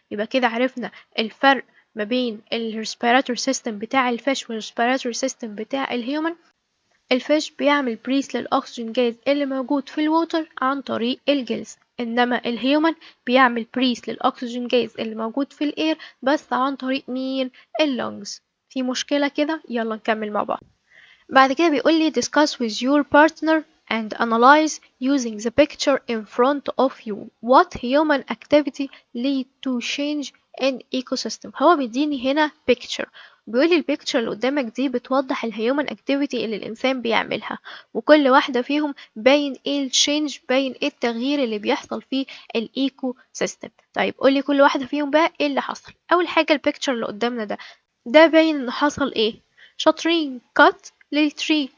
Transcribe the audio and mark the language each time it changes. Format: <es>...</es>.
<ar>يبقى كده عرفنا الفرق ما بين الريسبيراتوري سيستم بتاع الفيش والريسبيراتوري سيستم بتاع الهيومن. الفيش بيعمل بريس للأكسجين جاز اللي موجود في الووتر عن طريق الجلز، إنما الهيومن بيعمل بريس للأكسجين جاز اللي موجود في الإير بس عن طريق مين؟ اللونجز. في مشكلة كده؟ يلا نكمل مع بعض. بعد كده بيقول لي</ar> <en>discuss with your partner and analyze using the picture in front of you what human activity lead to change in ecosystem.</en> <ar>هو بيديني هنا picture، بيقول لي البيكتشر اللي قدامك دي بتوضح الهيومن اكتيفيتي اللي الانسان بيعملها، وكل واحده فيهم باين ايه التشينج، باين ايه التغيير اللي بيحصل في الايكو سيستم. طيب قول لي كل واحده فيهم بقى ايه اللي حصل. اول حاجه البيكتشر اللي قدامنا ده باين ان حصل ايه؟ شاطرين، cut للتري.</ar>